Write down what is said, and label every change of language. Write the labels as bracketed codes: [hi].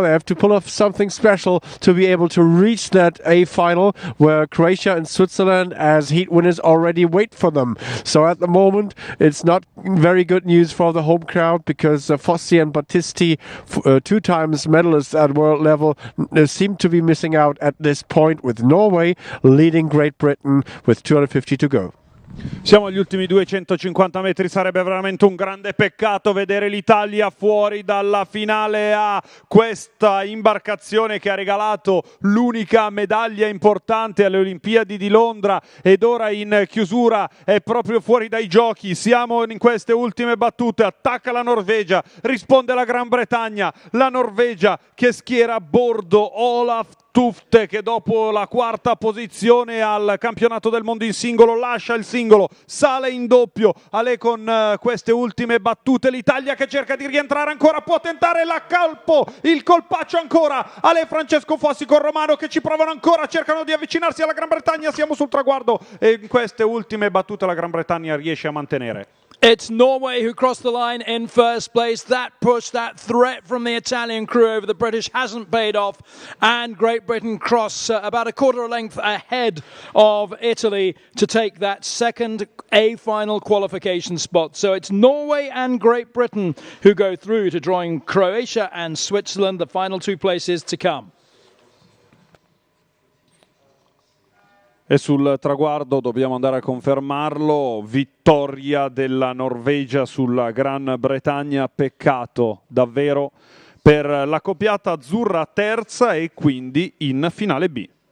[en] They have to pull off something special to be able to reach that A final, where Croatia and Switzerland as heat winners already wait for them. So at the moment it's not very good news for the home crowd, because Fossi and Battisti, two times medalists at world level, seem to be missing out at this point, with Norway leading Great Britain with 250 to go. [it] Siamo agli ultimi 250 metri, sarebbe veramente un grande peccato vedere l'Italia fuori dalla finale A. Questa imbarcazione che ha regalato l'unica medaglia importante alle Olimpiadi di Londra ed ora in chiusura è proprio fuori dai giochi. Siamo in queste ultime battute, attacca la Norvegia, risponde la Gran Bretagna, la Norvegia che schiera a bordo Olaf Tufte, che dopo la quarta posizione al campionato del mondo in singolo lascia il singolo, sale in doppio. Ale con queste ultime battute, l'Italia che cerca di rientrare ancora, può tentare il colpaccio ancora. Ale, Francesco Fossi con Romano che ci provano ancora, cercano di avvicinarsi alla Gran Bretagna, siamo sul traguardo e in queste ultime battute la Gran Bretagna riesce a mantenere. [en] It's Norway who crossed the line in first place. That push, that threat from the Italian crew over the British hasn't paid off. And Great Britain cross about a quarter of a length ahead of Italy to take that second A final qualification spot. So it's Norway and Great Britain who go through to join Croatia and Switzerland, the final two places to come. [it] E sul traguardo dobbiamo andare a confermarlo, vittoria della Norvegia sulla Gran Bretagna, peccato davvero per la coppiata azzurra terza e quindi in finale B.